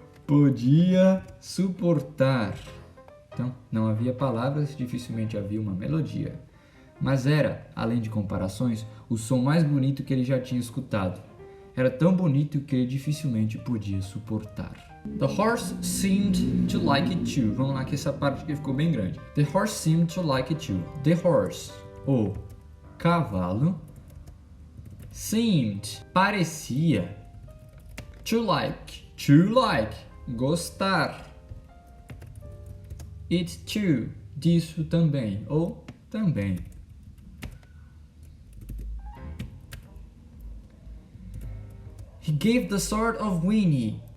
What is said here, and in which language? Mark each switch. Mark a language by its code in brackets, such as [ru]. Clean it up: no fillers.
[pt] Podia suportar. Então, não havia palavras, dificilmente havia uma melodia. Mas era, além de comparações, o som mais bonito que ele já tinha escutado. Era tão bonito que ele dificilmente podia suportar. [en] The horse seemed to like it too. [pt] Vamos lá que essa parte aqui ficou bem grande. [en] The horse seemed to like it too. The horse, [pt] o cavalo, [en] seemed, [pt] parecia, [en] to like, [pt] gostar. [en] It too, [pt] disso também, ou também. [en] He gave the sort of whinny.